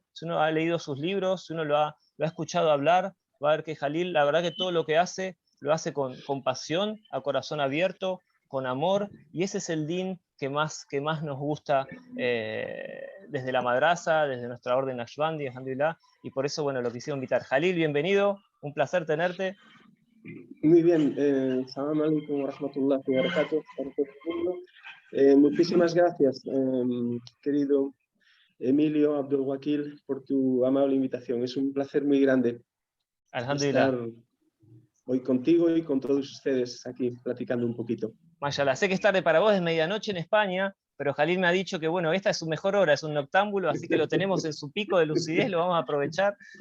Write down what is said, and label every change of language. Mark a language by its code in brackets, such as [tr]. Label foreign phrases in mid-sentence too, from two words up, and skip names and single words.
[es] Si uno ha leído sus libros, si uno lo ha escuchado hablar, va a ver que Jalil, la verdad que todo lo que hace, lo hace con pasión, a corazón abierto, con amor, y ese es el din que más nos gusta desde la madrasa, desde nuestra orden Naqshbandi, alhamdulillah, y por eso, bueno, lo quisiera invitar. Jalil, bienvenido, un placer tenerte. Muy bien, [ar] السلام عليكم ورحمة الله وبركاته [es] para todo el mundo. Muchísimas gracias, querido Emilio Abdul Wakil, por tu amable invitación. Es un placer muy grande estar hoy contigo y con todos ustedes aquí platicando un poquito. Mayala, sé que es tarde para vos, es medianoche en España, pero Jalil me ha dicho que, bueno, esta es su mejor hora, es un noctámbulo, así que lo tenemos en su pico de lucidez, lo vamos a aprovechar.